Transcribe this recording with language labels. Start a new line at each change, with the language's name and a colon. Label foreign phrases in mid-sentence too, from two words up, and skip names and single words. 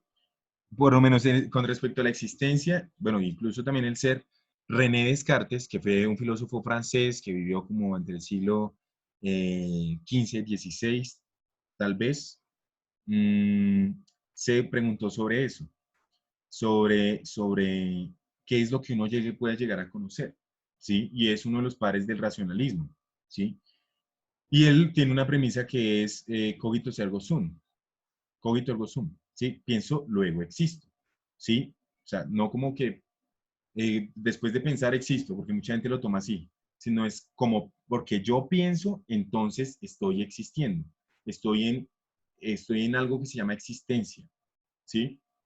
Spanish: Por lo menos con respecto a la existencia, bueno, incluso también el ser, René Descartes, que fue un filósofo francés que vivió como entre el siglo XV, XVI, tal vez, mmm, se preguntó sobre eso, sobre qué es lo que uno puede llegar a conocer, ¿sí? Y es uno de los padres del racionalismo, ¿sí? Y él tiene una premisa que es
Latin: cogito ergo sum, cogito ergo sum,
Spanish: ¿sí? Pienso, luego existo, ¿sí? O sea, no como que después de pensar existo, porque mucha gente lo toma así, sino es como porque yo pienso, entonces estoy existiendo, estoy en, estoy en algo que se llama existencia, ¿sí?